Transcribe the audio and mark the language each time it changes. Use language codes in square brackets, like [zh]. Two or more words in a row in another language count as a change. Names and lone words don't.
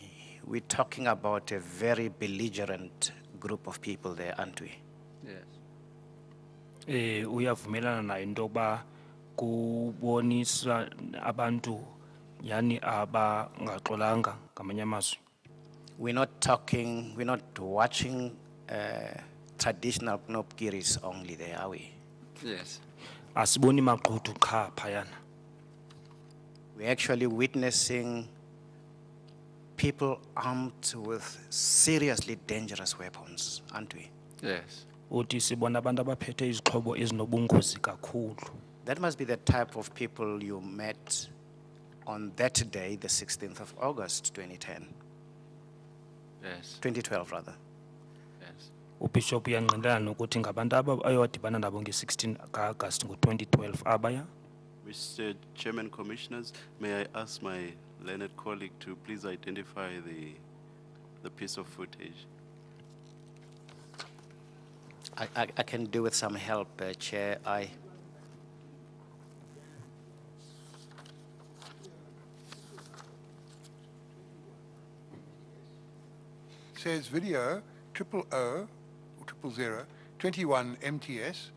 [en] We're talking about a very belligerent group of people there, aren't we? Yes. [xh] Uyavumelana nayo into yoba kubonisa abantu yani abangaxolanga ngamanye amazwi. [en] We're not watching traditional knobkiris only there, are we? Yes. [xh] Asiboni maqhudu qha phayana. [en] We're actually witnessing people armed with seriously dangerous weapons, aren't we? Yes. [xh] Uthi sibona abantu abaphethe izixhobo ezinobungozi kakhulu. [en] That must be the type of people you met on that day, the 16th of August, 2010. Yes. 2012, rather. Yes. [xh] uBishop uyangqinelana nokuthi ngabantu ayowadibana nabo nge-16 ka-August ngo-2012 abaya. [en] Mr. Chairman, Commissioners, may I ask my learned colleague to please identify the piece of footage? I can do with some help, Chair. Says video 000 21 MTS.